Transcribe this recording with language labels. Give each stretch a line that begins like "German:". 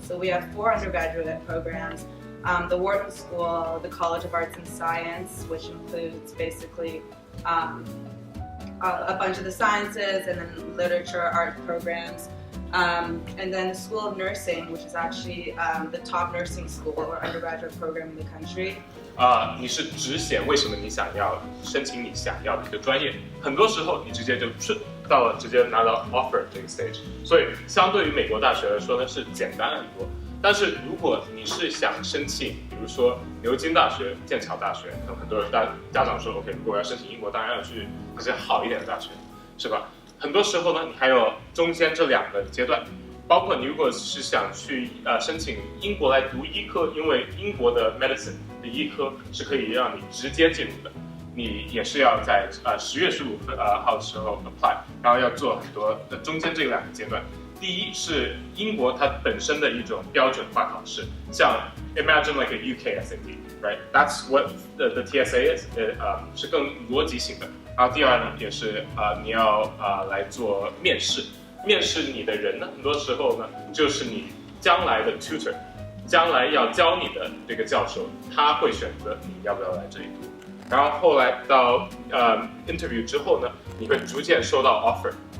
English: So we have 4 undergraduate programs. The Wharton School, the College of Arts and Science, which includes basically a bunch of the sciences and then literature, art programs. And then the School of Nursing, which is actually the top nursing school or undergraduate program in the country.
Chinese: 你是只写为什么你想要申请你想要的一个专业，很多时候你直接就到了直接拿到 offer 这个 stage， 所以相对于美国大学来说呢是简单很多。但是如果你是想申请，比如说牛津大学、剑桥大学，可能很多人家长说 OK， 如果我要申请英国，当然要去那些好一点的大学，是吧？很多时候呢，你还有中间这2个阶段。包括你如果是想去申请英国来读医科，因为英国的 medicine 的医科是可以让你直接进入的，你也是要在10月15号的时候 apply， 然后要做很多中间这2个阶段。第一是英国它本身的一种标准化考试，像
English: imagine like a UK SAT，right？ That's what the TSA is，
Chinese: 是更逻辑性的。然后第二呢，也是你要来做面试。面试你的人呢，很多时候呢，就是你将来的 tutor， 将来要教你的这个教授，他会选择你要不要来这里读。然后后来到interview 之后呢，你会逐渐收到 offer。